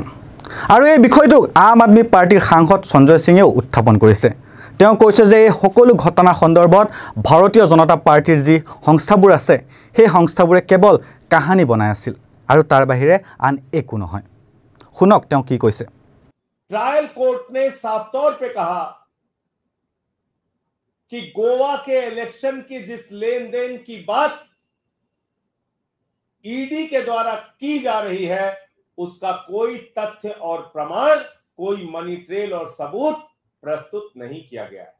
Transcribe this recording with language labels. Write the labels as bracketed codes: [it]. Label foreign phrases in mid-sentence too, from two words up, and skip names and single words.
[as] আৰু এই বিষয়টোক আম আদমি পাৰ্টিৰ সাংসদ সঞ্জয় সিঙেও উত্থাপন কৰিছে। তেওঁ কৈছে যে এই সকলো ঘটনাৰ সন্দৰ্ভত ভাৰতীয় জনতা পাৰ্টিৰ যি সংস্থাবোৰ আছে সেই সংস্থাবোৰে কেৱল কাহানী বনাই আছিল আৰু তাৰ বাহিৰে আন একো নহয়। শুনক তেওঁ কি কৈছে। [hi] ट्रायल कोर्ट ने साफ तौर पे कहा कि गोवा के इलेक्शन की जिस लेन देन की बात ईडी के द्वारा की जा रही है उसका कोई तथ्य और प्रमाण, कोई मनी ट्रेल और सबूत प्रस्तुत नहीं किया गया है।